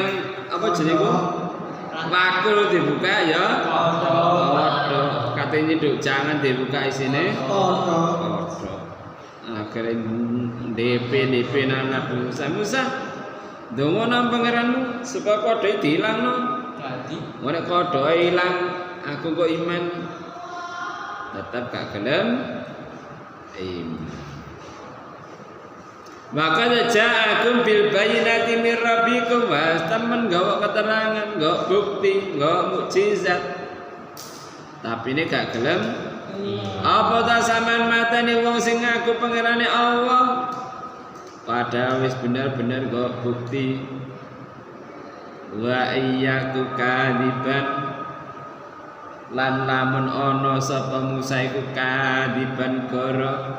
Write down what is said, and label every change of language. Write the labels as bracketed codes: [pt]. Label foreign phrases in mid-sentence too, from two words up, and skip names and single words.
[jv] apa jenenge wakul dibuka ya kodhok kate nyeduk jangan dibuka isine kodhok akhire DP nang Nabi Musa ndonga nang pangeranmu supaya kodhoke dilangno dadi nek kodhoke ilang aku kok iman tetep gak gelem maka [ar] جاءكم بالبينات من ربكم [jv] was temen gawa keterangan gawa bukti gawa mukjizat tapi ini gak gelem apa ta sampean mateni wong sing ngaku pangerane Allah padahal wis bener-bener gawa bukti [ar] وإن يك كاذبا [jv] lan lamun ana sapa Musa iku kadiban goro